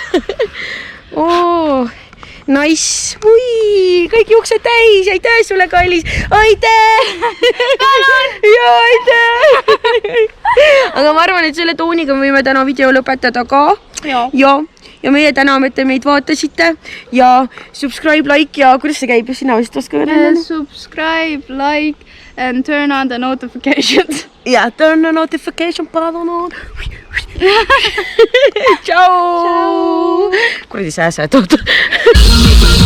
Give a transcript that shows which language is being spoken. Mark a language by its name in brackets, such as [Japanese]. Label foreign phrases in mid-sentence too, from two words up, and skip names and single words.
[Estonian] Nice! Ui, kõik juuksed täis, aitäh sulle, kallis! Aitäh! Ja, aitäh! Aga ma arvan, et selle tooniga võime täna video lõpetada ka. Ja meie täname, et te meid vaatasite ja [English] subscribe, like [Estonian] ja kuidas see käib? Sina vist oska öelda? [English] Subscribe, like and turn on the notifications. Ja, turn the notification button on. [Estonian] Ciao! Kuradi sääsed, oota.